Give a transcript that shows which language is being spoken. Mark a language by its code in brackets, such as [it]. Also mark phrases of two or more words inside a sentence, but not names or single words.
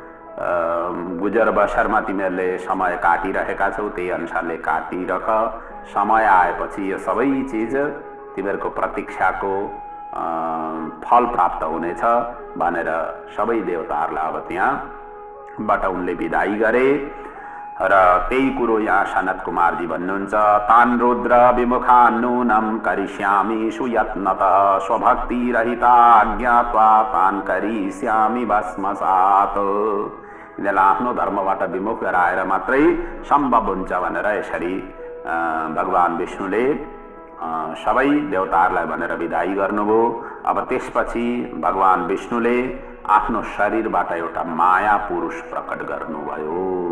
[ne] गुजर बसरमा तिमीहरूले समय काटिरहेका छौ त्यही अनुसारले काटिरह, समय आएपछि यो सबै चिज तिमीहरूको प्रतीक्षाको फल प्राप्त हुनेछ भनेर सबै देवताहरूलाई अब त्यहाँबाट उनले विदाई गरे। र त्यही कुरो यहाँ सनत कुमारजी भन्नुहुन्छ, [sa] तान रुद्र विमुखान् नूनं करिष्यामि सुयत्नतः स्वभक्ति रहिता ज्ञात्वा तान करिष्यामि भस्मसात्। [ne] यिनीहरूलाई आफ्नो धर्मबाट विमुख गराएर मात्रै सम्भव हुन्छ भनेर यसरी भगवान विष्णुले सबै देवताहरूलाई भनेर विदाई गर्नुभयो। अब त्यसपछि भगवान विष्णुले आफ्नो शरीरबाट एउटा माया पुरुष प्रकट गर्नुभयो।